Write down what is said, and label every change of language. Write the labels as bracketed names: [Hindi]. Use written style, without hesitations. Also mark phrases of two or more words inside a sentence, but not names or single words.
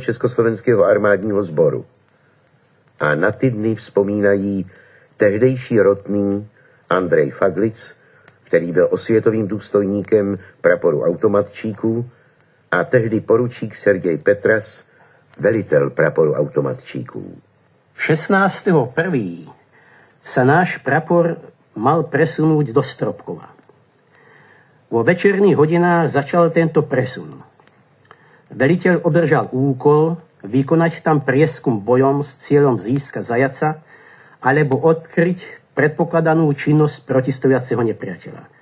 [Czech] Československého armádního sboru. A na ty dny vzpomínají tehdejší rotný Andrej Faglic, který byl osvětovým důstojníkem praporu automatčíků, a tehdy poručík Sergej Petras, velitel praporu automatčíků. [Slovak] 16.1. sa náš prapor mal presunúť do Stropkova. Vo večerných hodinách začal tento presun. Veliteľ obdržal úkol vykonať tam prieskum bojom s cieľom získať zajaca alebo odkryť predpokladanú činnosť protistojaceho nepriateľa.